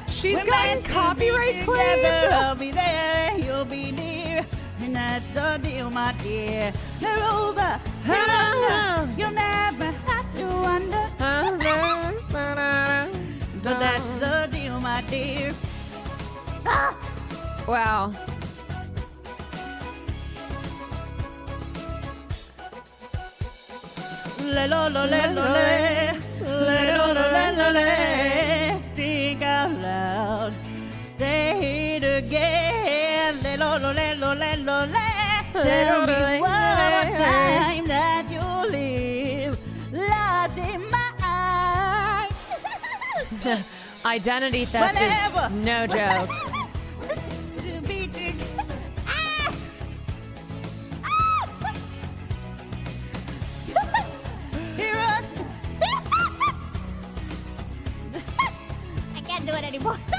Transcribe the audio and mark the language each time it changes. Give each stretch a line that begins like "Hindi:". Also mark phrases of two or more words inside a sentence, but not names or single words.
English: She's gotten copyright claim. I'll be there, you'll be near, and that's the deal, my dear. They're over, they're under. You'll never have to wonder. But that's the deal, my dear. Ah! Wow. Le-lo-lo-le-lo-le, le-lo-lo-le-lo-le. Think out loud, say it again. Le-lo-lo-le-lo-le. Tell me what time that you live, lost in my eyes. Identity theft is no joke. I can't do it anymore.